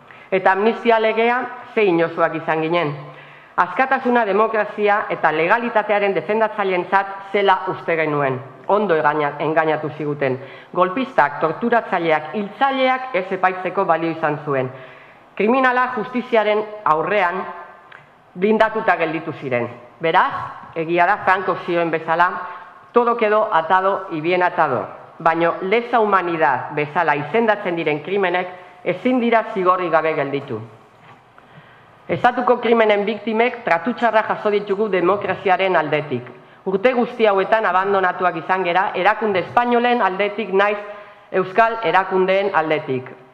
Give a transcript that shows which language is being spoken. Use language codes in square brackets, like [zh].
[eu] Eta amnistia legea ze inozoak izan ginen. Askatasuna, demokrazia eta legalitatearen defendatzaileentzat zela uste genuen. Ondo engainatu ziguten. Golpistak, torturatzaileak, hiltzaileak ez epaitzeko balio izan zuen. Kriminala justiziaren aurrean blindatuta gelditu ziren. Beraz, egia da Franco zioen bezala, [es] todo quedó atado y bien atado. [eu] Baina lesa humanidad bezala izendatzen diren krimenek ezin dira zigorrik gabe gelditu. Estatuko krimenen biktimek tratutxarra jaso ditugu demokraziaren aldetik. Urte guzti hauetan abandonatuak izan gera, erakunde espainolen aldetik naiz euskal erakundeen aldetik.